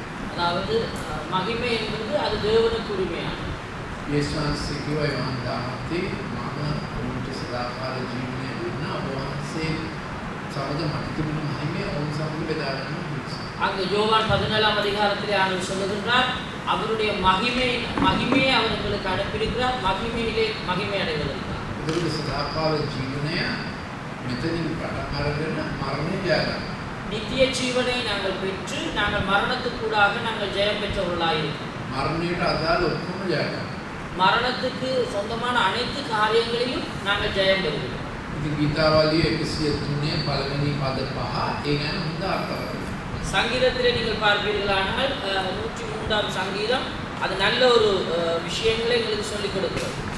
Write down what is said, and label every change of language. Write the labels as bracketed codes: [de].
[ta] அதாவது மகிமை என்பது அது தேவனுக்கு உரிமையானது. [si] යේසුස් කිව්වා යෝහන් 17 මම උන්ට සදාකාල ජීවනය දුන්නා වහන්සේ සමග මට තිබුණු මහිමය ඔවුන් සමග බෙදා ගන්න. [ta] அங்கு யோவான் 17ஆம் அதிகாரத்திலே ஆண்டவர் சொல்லுகிறார் அவருடைய மகிமையை அவர் எங்களுக்கு அனுப்பியிருக்கிறார் மகிமையிலே மகிமை அடைவதற்காக. [si] ඒකද සදාකාල ජීවනය මෙතනින් පටන් අරගෙන මරණය ජය ගන්න. [ta] நித்திய ஜீவனை நாங்கள் பெற்று நாங்கள் மரணத்துக்கூடாக நாங்கள் ஜெயம் பெற்றவர்களாக இருக்கிறோம். [si] මරණයට අදාළ ඔක්කොම ජය ගන්න. [ta] மரணத்துக்கு சொந்தமான அனைத்து காரியங்களிலும் நாங்கள் ஜெயம் பெறுகிறோம். [si] ඉතින් ගීතාවලිය 103 පළවෙනි පද 5 ඒ ගැන හොඳ අර්ථයක්. [ta] சங்கீதத்திலே நீங்கள் பார்ப்பீர்களானால் 103ஆம் சங்கீதம் அது நல்ல ஒரு விஷயங்களை எங்களுக்கு சொல்லிக் கொடுக்கிறது.